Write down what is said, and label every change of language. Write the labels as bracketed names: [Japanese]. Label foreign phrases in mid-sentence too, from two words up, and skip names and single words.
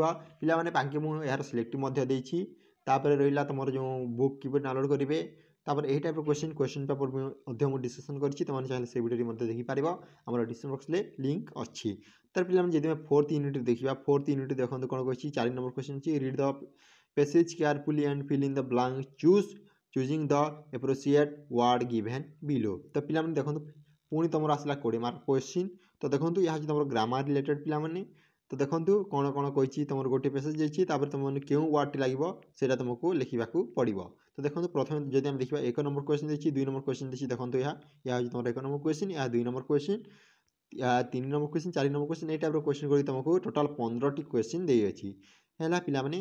[Odia] ପିଲାମାନେ ବାକି ମୁଁ ଏହାର ସିଲେକ୍ଟିଭ୍ ମଧ୍ୟ ଦେଇଛି। ତାପରେ ରହିଲା ତୁମର ଯେଉଁ ବୁକ୍ କିପରି ଡାଉନଲୋଡ଼ କରିବେ, ତାପରେ ଏହି ଟାଇପ୍ର [English] question paper [Odia] ମଧ୍ୟ ମୁଁ ଡିସ୍କସନ୍ କରିଛି, ତୁମମାନେ ଚାହିଁଲେ ସେ ଭିଡ଼ିଓଟି ମଧ୍ୟ ଦେଖିପାରିବ, ଆମର [English] description box [Odia] ଲିଙ୍କ୍ ଅଛି। ତାର ପିଲାମାନେ ଯଦି ଆମେ 4th ୟୁନିଟ୍ ଦେଖିବା, 4th ୟୁନିଟ୍ ଦେଖନ୍ତୁ କ'ଣ କହିଛି, 4 ନମ୍ବର କ୍ୱେଶ୍ଚିନ୍ ଅଛି, [English] read the passage carefully and fill in the blank, choosing the appropriate word given below. [Odia] ତ ପିଲାମାନେ ଦେଖନ୍ତୁ ପୁଣି ତୁମର ଆସିଲା 20 [English] mark question. [Odia] ତ ଦେଖନ୍ତୁ ଏହା ହେଉଛି ତୁମର [English] grammar related [Odia] ପିଲାମାନେ। ତ ଦେଖନ୍ତୁ କ'ଣ କ'ଣ କହିଛି, ତୁମର ଗୋଟିଏ ପେସେଜ୍ ଦେଇଛି, ତାପରେ ତୁମମାନେ କେଉଁ ୱାର୍ଡ଼ଟି ଲାଗିବ ସେଇଟା ତୁମକୁ ଲେଖିବାକୁ ପଡ଼ିବ। ତ ଦେଖନ୍ତୁ ପ୍ରଥମେ ଯଦି ଆମେ ଦେଖିବା 1 ନମ୍ବର କ୍ୱେଶ୍ଚିନ୍ ଦେଇଛି, 2 ନମ୍ବର କ୍ୱେଶ୍ଚିନ୍ ଦେଇଛି, ଦେଖନ୍ତୁ ଏହା ହେଉଛି ତୁମର 1 ନମ୍ବର କ୍ୱେଶ୍ଚିନ୍, ଏହା 2 ନମ୍ବର କ୍ୱେଶ୍ଚିନ୍, ଏହା 3 ନମ୍ବର କ୍ୱେଶ୍ଚିନ୍, 4 ନମ୍ବର କ୍ୱେଶ୍ଚିନ୍, এই ଟାଇପ୍ର କ୍ୱେଶ୍ଚିନ୍ କରି ତୁମକୁ ଟୋଟାଲ୍ 15ଟି କ୍ୱେଶ୍ଚିନ୍ ଦେଇଅଛି ହେଲା ପିଲାମାନେ।